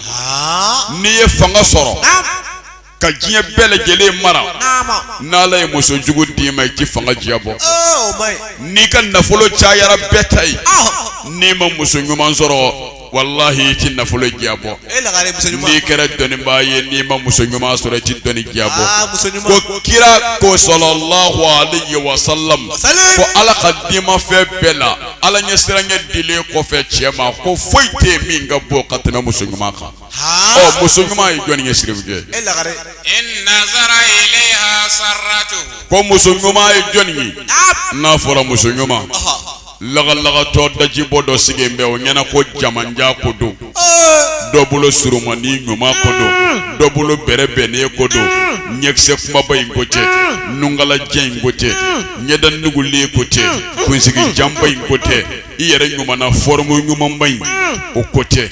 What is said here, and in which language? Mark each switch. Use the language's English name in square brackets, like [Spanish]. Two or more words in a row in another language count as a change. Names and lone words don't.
[Bambara] N'i ye fanga sɔrɔ ka diɲɛ bɛɛ lajɛlen mara n'Ala ye muso jugu d'i ma i ti fanga diya bɔ. N'i ka nafolo cayara bɛɛ ta ye n'i ma muso ɲuman sɔrɔ wallahi i ti nafolo diya bɔ. N'i kɛra dɔnnibaa ye n'i ma muso ɲuman sɔrɔ i ti dɔnni diya bɔ. Ko kira ko [Arabic] صلى الله عليه وسلم [Bambara] ko Ala ka dima fɛn bɛɛ la Ala ɲɛ siranɲɛ dilen kɔfɛ cɛ ma ko foyi tɛ min ka bɔ ka tɛmɛ muso ɲuman kan. Muso ɲuman ye jɔnni ye sirifu kɛ. [Arabic] إن نظر إليها سرته. [Bambara] Ko muso ɲuman ye jɔnni ye n'a fɔra muso ɲuman lagalagatɔ daji bɔ dɔ sigilen bɛ o ɲɛna ko jamanja ko don, dɔ bolo surumani ɲuman ko don, dɔ bolo bɛrɛbɛnnen ko don, ɲɛkisɛ kumaba in ko tɛ, nungalajɛ in ko tɛ, ɲɛda nugulen ko tɛ, kunsigi janba in ko tɛ, i yɛrɛ ɲumana fɔrɔmu ɲumanba in o ko tɛ.